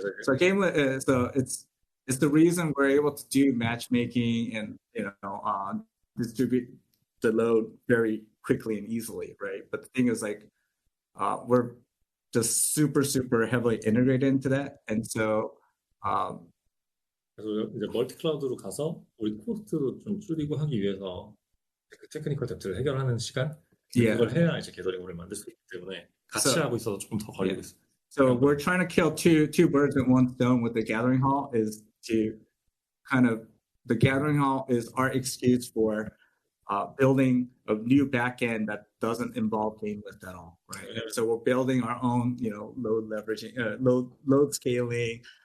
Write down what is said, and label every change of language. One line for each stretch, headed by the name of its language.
English: So GameLift, so it's the reason we're able to do matchmaking and distribute the load very quickly and easily, right? But the thing is, like, we're just super heavily integrated into that, and so.
Korean: 그래서 이제 멀티클라우드로 가서 우리 코스트도 좀 줄이고 하기 위해서 그 테크니컬 뎁트를 해결하는 시간 그걸 해야 이제 게더링홀을 만들 수 있기 때문에 같이 하고 있어서 조금 더 걸리고 있어요.
English: So we're trying to kill two birds with one stone with the Gathering Hall. Is to kind of the Gathering Hall is our excuse for building a new backend that doesn't involve GameLift at all, right? So we're building our own, load leveraging, load scaling.